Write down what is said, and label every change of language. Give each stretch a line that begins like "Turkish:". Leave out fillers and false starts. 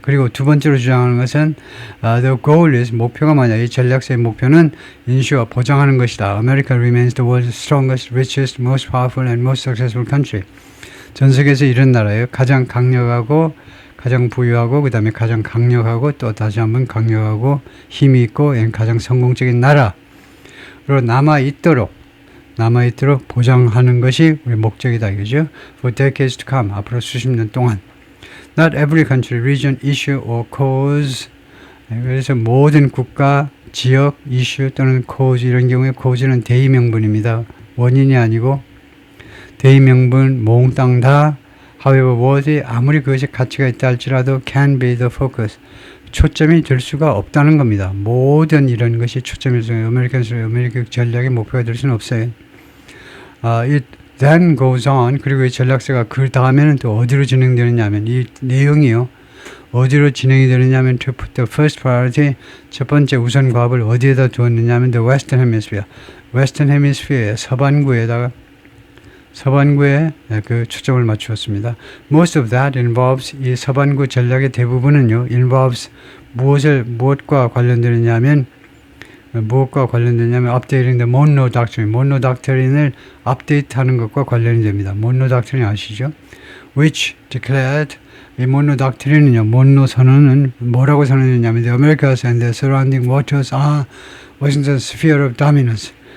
Korean: 그리고 두 번째로 주장하는 것은
English: the goal is,
Korean: 목표가 뭐냐, 이 전략서의 목표는
English: ensure,
Korean: 보장하는 것이다.
English: America remains the world's strongest, richest, most powerful and most successful country.
Korean: 전 세계에서 이런 나라예요. 가장 강력하고 가장 부유하고 그 다음에 가장 강력하고 또 다시 한번 강력하고 힘이 있고 가장 성공적인 나라로 남아있도록 보장하는 것이 우리 목적이다 이거죠.
English: For decades to come,
Korean: 앞으로 수십 년 동안.
English: Not every country, region, issue or cause.
Korean: 그래서 모든 국가, 지역, 이슈 또는 cause, 이런 경우에 cause는 대의명분입니다. 원인이 아니고 대의명분 몽땅 다
English: however worthy,
Korean: 아무리 그것이 가치가 있다 할지라도
English: can be the focus.
Korean: 초점이 될 수가 없다는 겁니다. 모든 이런 것이 초점이 될 수가, 아메리칸 전략의 목표가 될 수는 없어요.
English: then goes on.
Korean: 그리고 이 전략서가 그 다음에는 또 어디로 진행되느냐 하면 이 내용이요. 어디로 진행이 되느냐면
English: to put the first priority
Korean: 첫 번째 우선 과업을 어디에다 두었느냐 하면
English: the western hemisphere western hemisphere
Korean: 의 서반구에 그 초점을 맞추었습니다.
English: Most of that involves
Korean: 이 서반구 전략의 대부분은요
English: involves
Korean: 무엇과 관련되느냐면
English: updating the Monroe Doctrine
Korean: Monroe Doctrine을 업데이트하는 것과 관련이 됩니다.
English: Monroe Doctrine
Korean: 아시죠?
English: Which declared
Korean: 이 몬로 닥트린은요, 몬로 선언은 뭐라고 선언했냐면
English: The Americas and the surrounding waters are Washington's sphere of dominance.